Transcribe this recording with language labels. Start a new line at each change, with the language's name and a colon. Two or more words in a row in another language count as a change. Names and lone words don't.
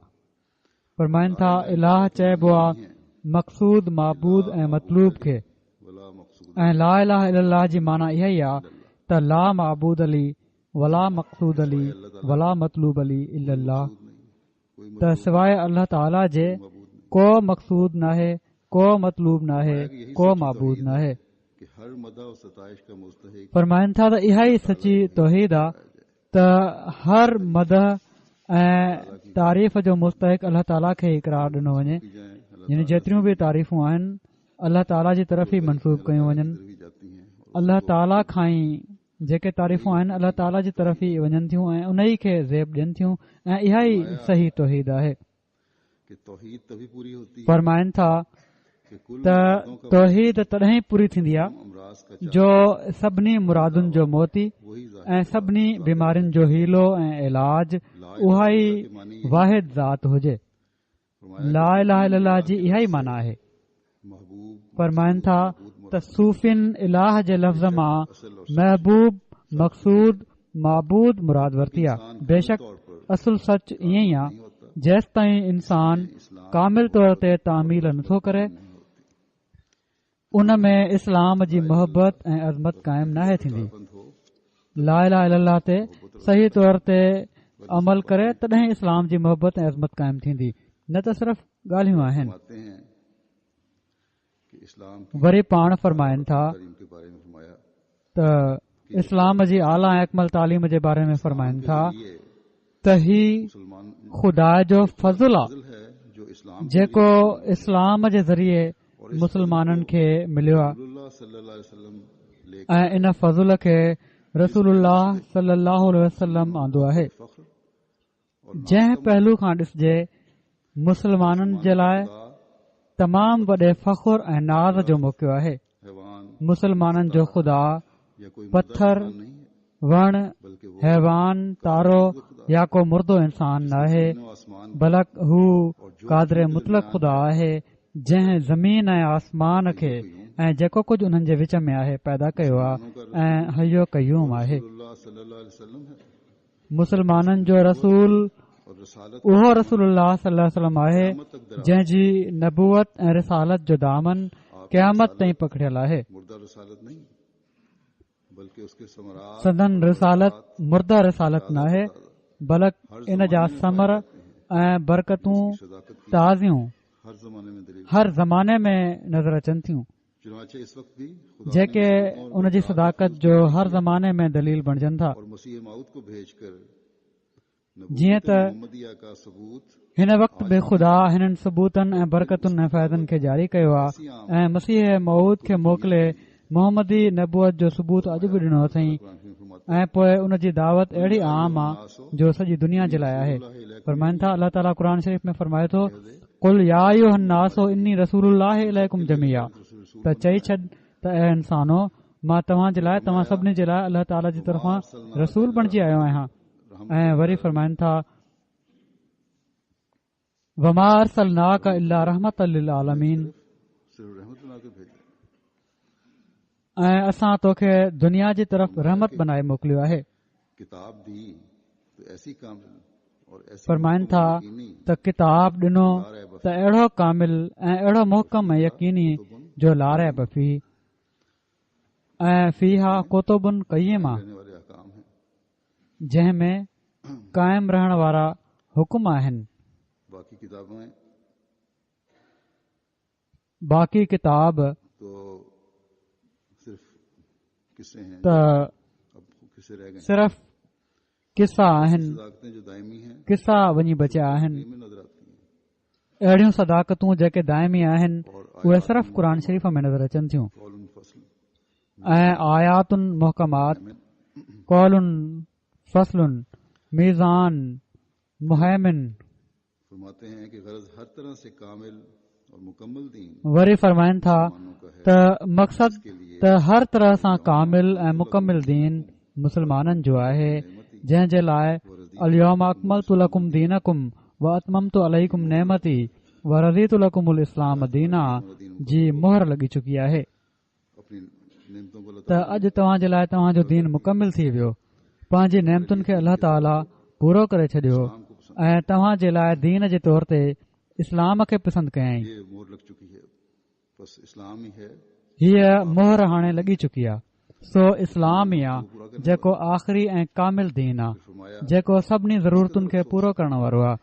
Sindhi: फरमाइनि था इलाह चइबो आहे मक़सूद माबूद ऐं मतलूब खे, ऐं
Arabic: لا إله إلا الله
Sindhi: जी माना इहा ई आहे त
Arabic: لا معبود علي ولا مقصود علي ولا مطلوب علي إلا الله
Sindhi: त सवाइ अल्लाह ताला जे को मक़सूद नाहे, को मतलूब नाहे, को माबूद नाहे।
Urdu: کہ ہر مدح اور ستائش کا مستحق
Sindhi: फरमाइनि था त इहा ई सची तौहीद आहे त हर मदह ऐं तारीफ़ जो मुस्तहिक अल्लाह ताला खे इक़रार ॾिनो वञे,
Urdu: کی جائے اللہ
Sindhi: यानी जेतिरियूं बि तारीफ़ूं आहिनि अल्लाह ताला जी तरफ़ ई मनसूब कयूं वञनि।
Urdu: بھی جاتی ہیں اور
Sindhi: अल्लाह ताला खां ई जेके तारीफ़ूं आहिनि अल्लाह ताला जी तरफ़ ई वञनि थियूं ऐं उन ई खे ज़ेब ॾियनि थियूं ऐं इहा ई सही तौहीद आहे।
Urdu: کہ توحید تبھی پوری ہوتی ہے
Sindhi: फरमाइनि था
Urdu: کہ کل
Sindhi: त तौहीद तॾहिं पूरी थींदी आहे
Urdu: امراض کا
Sindhi: जो सभिनी मुरादुनि जो मोती
Urdu: وہی ظاہر
Sindhi: ऐं सभिनी बीमारियुनि जो हीलो ऐं इलाज उहा ई वाहिद ज़ात हुजे।
Arabic: لا إله إلا الله
Sindhi: जी इहा ई माना आहे।
Urdu: महबूब
Sindhi: फरमाइनि था त सूफ़िन इलाह जे लफ़्ज़ मां महबूब मक़सूद माबूद मुराद वरिती आहे। बेशक असुल सच ईअं ई आहे जेसि ताईं इंसान कामिल तौर ते तामील नथो करे उन में इस्लाम जी मोहबत ऐं अज़मत क़ाइमु नाहे थींदी।
Urdu: بند ہو
Arabic: لا إله إلا الله
Sindhi: ते सही तौर ते अमल करे तॾहिं इस्लाम जी मोहबत ऐं अज़मत क़ाइमु थींदी, न त सिर्फ़ ॻाल्हियूं आहिनि।
Urdu: فرماتے ہیں کہ اسلام کی
Sindhi: वरी पाण फरमाइनि था
Urdu: تعلیم کے بارے میں فرمایا
Sindhi: त इस्लाम जी आला ऐं अकमल तालीम जे बारे में फरमाइनि था
Urdu: ये
Sindhi: त ही
Urdu: मुसलमान
Sindhi: खुदा जो फज़ुल आहे
Urdu: فضل ہے جو اسلام
Sindhi: जेको इस्लाम जे ज़रिए मुसलमाननि खे मिलियो आहे
Arabic: رسول الله صلى الله عليه وسلم
Urdu: लेकर
Sindhi: ऐं इन फज़ुल खे
Arabic: رسول الله صلى الله عليه وسلم
Sindhi: आंदो आहे।
Urdu: फख्र
Sindhi: जंहिं पहलू खां ॾिसजे मुसलमाननि जे लाइ तमामु वॾे फ़ख्र ऐं नाज़ जो मौक़ो आहे।
Urdu: हैवान
Sindhi: मुसलमाननि जो ख़ुदा
Urdu: یا کوئی पत्थर مردہ انسان نہیں ہے
Sindhi: वण
Urdu: بلکہ وہ
Sindhi: हैवान तारो या को मुर्दो इंसान न आहे
Urdu: تینوں آسمان
Sindhi: बलक हू कादरे मुतलक ख़ुदा आहे जंहिं ज़मीन ऐं आसमान खे ऐं जेको कुझु उन्हनि जे विच में आहे पैदा कयो आहे ऐं हयो कयूम आहे।
Arabic: رسول الله صلى الله عليه وسلم
Urdu: है
Sindhi: मुसलमाननि जो रसूल
Urdu: اور رسالت
Sindhi: उहो
Arabic: رسول الله صلى الله عليه وسلم
Sindhi: आहे जंहिंजी नबूवत ऐं रिसालत जो दामन क़यामत ताईं पकड़ियल आहे।
Urdu: مردہ رسالت نہیں بلکہ اس کے ثمرات
Sindhi: सदन रिसालत मुर्दा रिसालत न आहे बल्क इन जा समर ऐं बरकतूं
Urdu: صداقت کی
Sindhi: ताज़ियूं
Urdu: ہر زمانے میں دلیل
Sindhi: हर ज़माने में नज़र अचनि थियूं
Urdu: چنانچہ اس وقت بھی خدا
Sindhi: जेके उन जी सदाकत जो हर ज़माने में दलील बणजनि था।
Urdu: اور مسیح موعود کو بھیج کر
Sindhi: जीअं त
Urdu: محمدیہ کا ثبوت
Sindhi: हिन वक़्त बि ख़ुदा हिननि सबूतनि ऐं बरकतुनि ऐं फ़ाइदनि खे जारी कयो आहे ऐं मसीह मऊद खे मोकिले मोहम्मदी नबूअत जो सबूत अॼु बि ॾिनो अथई ऐं पोइ उन जी दावत अहिड़ी आम आहे जो सॼी दुनिया जे लाइ आहे। फरमाइनि था अल्लाह ताला क़ुर शरीफ़ में फरमाए थो
Arabic: قل يا أيها الناس إني رسول الله إليكم جميعا
Sindhi: त चई छॾ त ऐ इंसानो मां तव्हां जे लाइ तव्हां सभिनी जे लाइ अल्लाह ताला जी तरफ़ां रसूल बणिजी आयो आहियां। ऐं वरी फरमाइनि था
Arabic: وما أرسلناك إلا رحمة للعالمين
Urdu: صرف رحمت بنا کے بھیجا
Sindhi: ऐं असां तोखे दुनिया जी तरफ़ रहमत बनाए मोकिलियो आहे।
Urdu: کتاب دی تو ایسی کامل اور ایسی
Sindhi: फरमाइनि था त किताब ॾिनो त अहिड़ो कामिल ऐं अहिड़ो मोहकम ऐं यकीनी जो
Arabic: لا ريب فيه
Sindhi: ऐं
Arabic: فيها كتب قيمة
Urdu: رہنے والے احکام ہیں
Sindhi: जंहिं में क़ाइम रहण वारा हुकुम आहिनि।
Urdu: باقی کتابیں
Sindhi: बाक़ी किताब
Urdu: تو صرف قصے ہیں
Sindhi: त
Urdu: اب قصے رہ گئے
Sindhi: सिर्फ़ किसा आहिनि
Urdu: صداقتیں جو دائمی ہیں
Sindhi: किसा वञी बचिया आहिनि।
Urdu: میں نظر آتی ہیں
Sindhi: अहिड़ियूं सदाकतूं जेके दाइमी आहिनि उहे सिर्फ़ क़ुर शरीफ़ में नज़र अचनि थियूं
Arabic: قولاً فصل
Sindhi: ऐं
Arabic: آيات محكمات قول فصل ميزان مهيمن
Urdu: فرماتے ہیں کہ غرض ہر طرح سے کامل اور مکمل دین
Sindhi: वरी फरमाइनि था
Urdu: مانوں کا ہے
Sindhi: त मक़सद त हर तरह सां कामिल ऐं मुकमिल दीन मुसलमाननि जो आहे जंहिं जे लाइ
Arabic: اليوم أكملت لكم دينكم وأتممت عليكم نعمتي ورضيت لكم الإسلام دينا
Sindhi: जी मोहर लॻी चुकी आहे
Urdu: اپنی نعمتوں کو
Sindhi: त अॼु तव्हां जे लाइ तव्हांजो दीन मुकमिल थी वियो पंहिंजी नेमतुनि खे अल्लाह ताला पूरो करे छॾियो ऐं तव्हां जे लाइ दीन जे तौर ते इस्लाम खे पसंदि कयईं।
Urdu: یہ مہر لگ چکی ہے بس اسلام ہی ہے
Sindhi: हीअ मोहर हाणे लॻी चुकी आहे सो इस्लाम ई आहे जेको आख़िरी ऐं कामिल दीन आहे जेको सभिनी ज़रूरतुनि खे पूरो करण वारो आहे।